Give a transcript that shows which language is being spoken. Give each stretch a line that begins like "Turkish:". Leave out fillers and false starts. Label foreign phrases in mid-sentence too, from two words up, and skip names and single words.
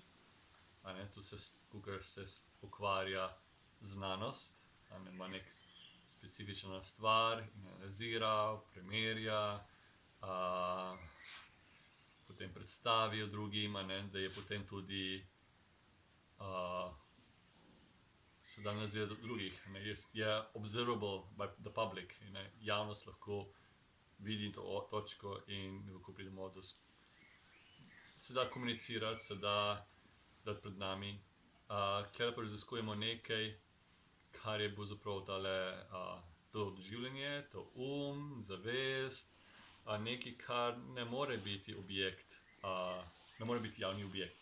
Slovenian: Tu se ukvarja znanost, ima nek specifična stvar, analizira, primerja, potem predstavi drugim, da je potem tudi se da analizira drugih, je
English: observable by the public,
Slovenian: javnost lahko vidi to točko in lahko pridemo do, se da komunicirati, se da dati pred nami. Tule pa raziskujemo nekaj, kar je pravzaprav to doživljanje, to zavest, nekaj, kar ne more biti objekt, ne more biti javni objekt.